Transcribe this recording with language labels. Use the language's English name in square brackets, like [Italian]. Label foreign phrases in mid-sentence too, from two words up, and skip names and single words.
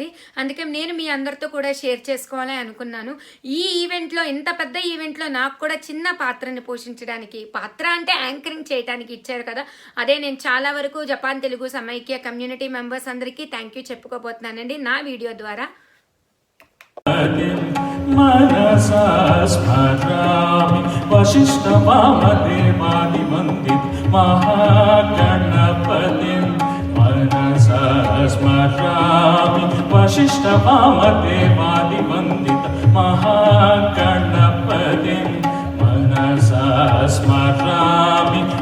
[Telugu] అందుకే నేను మీ అందరితో కూడా షేర్ చేసుకోవాలని అనుకున్నాను. ఈ ఈవెంట్లో, ఇంత పెద్ద ఈవెంట్లో నాకు కూడా చిన్న పాత్రని పోషించడానికి, పాత్ర అంటే యాంకరింగ్ చేయడానికి ఇచ్చారు కదా, అదే నేను చాలా వరకు జపాన్ తెలుగు సమైక్య [English] community members [Telugu] అందరికీ [English] thank you [Telugu] చెప్పుకోబోతున్నానండి నా వీడియో ద్వారా. [Sanskrit] मनसा स्मरामि वसिष्ठवामदेवादिवन्दित महागणपतिं मनसा स्मरामि वसिष्ठवामदेवादिवन्दित महागणपतिं मनसा स्मरामि